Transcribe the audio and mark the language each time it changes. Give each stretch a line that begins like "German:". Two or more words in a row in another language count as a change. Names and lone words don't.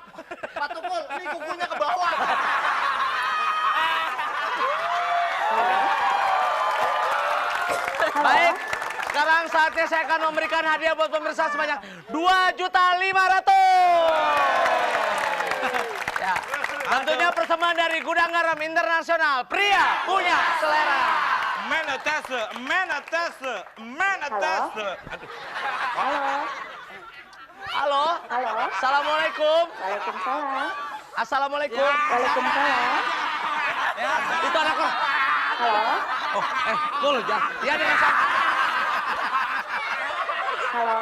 Indonesian: Pak Tukul, ini kukunya ke bawah. Baik, sekarang saatnya saya akan memberikan hadiah buat pemirsa sebanyak 2.500.000. Ya, tentunya persembahan dari Gudang Garam Internasional. Pria punya selera. Men attester, men attester, men attester. Aduh. Halo. Halo. Assalamualaikum. Waalaikumsalam. Assalamualaikum. Waalaikumsalam. Itu anak lo. Halo. Oh, dulu ya. Ya dengan siapa? Halo.